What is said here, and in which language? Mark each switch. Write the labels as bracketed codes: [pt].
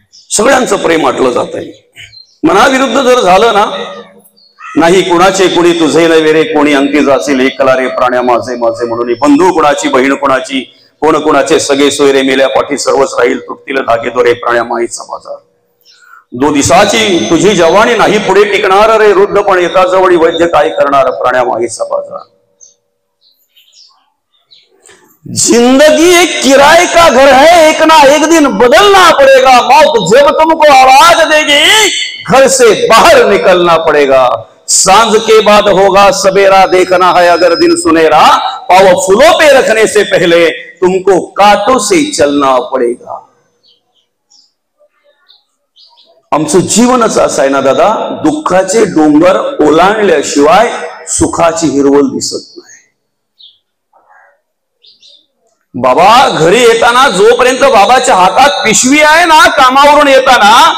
[mr] सगळ्यांचं प्रेम आटलं जात आहे. मनाविरुद्ध जर झालं ना, नाही कुणाचे कुणी तुझे नव्हे रे, कोणी अंकी जाशील एकला रे प्राण्या माझे माझे म्हणून. बंधू कुणाची, बहीण कुणाची, कोण कुणाचे सगळे सोयरे, मेल्या पाठी सर्वच राहील, तुटतील धागे दोरे प्राण्या माईचा बाजार. 2 दिवसाची तुझी जवानी नाही पुढे टिकणार रे, वृद्ध पण एका जवळी वैद्य काय करणार प्राण्या माईचा बाजार. [hi] जिंदगी एक किराए का घर है, एक ना एक दिन बदलना पड़ेगा, मौत जब तुमको आवाज देगी घर से बाहर निकलना पड़ेगा. सांझ के बाद होगा सवेरा, देखना है अगर दिन सुनेरा, पाव फूलों पे रखने से पहले तुमको कांटों से चलना पड़ेगा. [mr] आमचं जीवनच असं आहे ना दादा, दुःखाचे डोंगर ओलांडल्याशिवाय सुखाची हिरवळ दिसत नाही. बाबा घरी येताना जोपर्यंत बाबाच्या हातात पिशवी आहे ना, कामावरून येताना